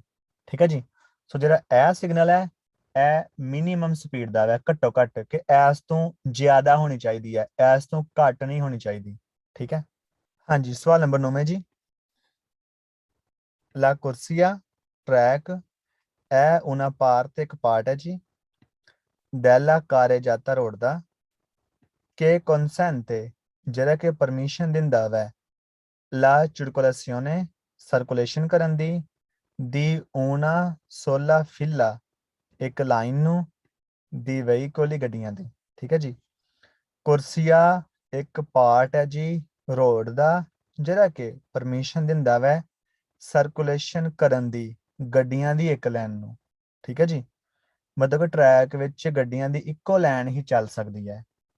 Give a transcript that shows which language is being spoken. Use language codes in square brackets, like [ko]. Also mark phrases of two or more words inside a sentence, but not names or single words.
[pa] ਠੀਕ ਹੈ ਜੀ, ਸੋ ਜਿਹੜਾ ਇਹ ਸਿਗਨਲ ਹੈ, ਇਹ ਮਿਨੀਮਮ ਸਪੀਡ ਦਾ ਹੈ, ਘੱਟੋ ਘੱਟ, ਕਿ ਇਸ ਤੋਂ ਜ਼ਿਆਦਾ ਹੋਣੀ ਚਾਹੀਦੀ ਹੈ, ਇਸ ਤੋਂ ਘੱਟ ਨਹੀਂ ਹੋਣੀ ਚਾਹੀਦੀ। ਠੀਕ ਹੈ, ਹਾਂਜੀ। ਸਵਾਲ ਨੰਬਰ 9 ਜੀ, [it] la corsia [pa] ਟਰੈਕ ਇਹ ਉਹਨਾਂ ਪਾਰ ਤੇ ਇੱਕ ਪਾਰਟ ਹੈ ਜੀ [it] della carreggiata [pa] ਰੋਡ ਦਾ, [it] che consente, [pa] ਜਿਹੜਾ ਕਿ ਪਰਮਿਸ਼ਨ ਦਿੰਦਾ ਵੈ [it] la circolazione, [pa] ਸਰਕੂਲੇਸ਼ਨ ਕਰਨ ਦੀ [it] una sola fila, [pa] ਇੱਕ ਲਾਈਨ ਨੂੰ, [it] dei veicoli [pa] ਗੱਡੀਆਂ ਦੀ। ਠੀਕ ਹੈ ਜੀ, ਕੁਰਸੀਆ ਇੱਕ ਪਾਰਟ ਹੈ ਜੀ ਰੋਡ ਦਾ, ਜਿਹੜਾ ਕਿ ਪਰਮਿਸ਼ਨ ਦਿੰਦਾ ਵੈ ਸਰਕੂਲੇਸ਼ਨ ਕਰਨ ਦੀ, ਗੱਡੀਆਂ ਦੀ ਇੱਕ ਲਾਈਨ ਨੂੰ। ਠੀਕ ਹੈ ਜੀ, ਮਤਲਬ ਕਿ ਟਰੈਕ ਵਿੱਚ ਗੱਡੀਆਂ ਦੀ ਇੱਕੋ ਲਾਈਨ ਹੀ ਚੱਲ ਸਕਦੀ ਹੈ।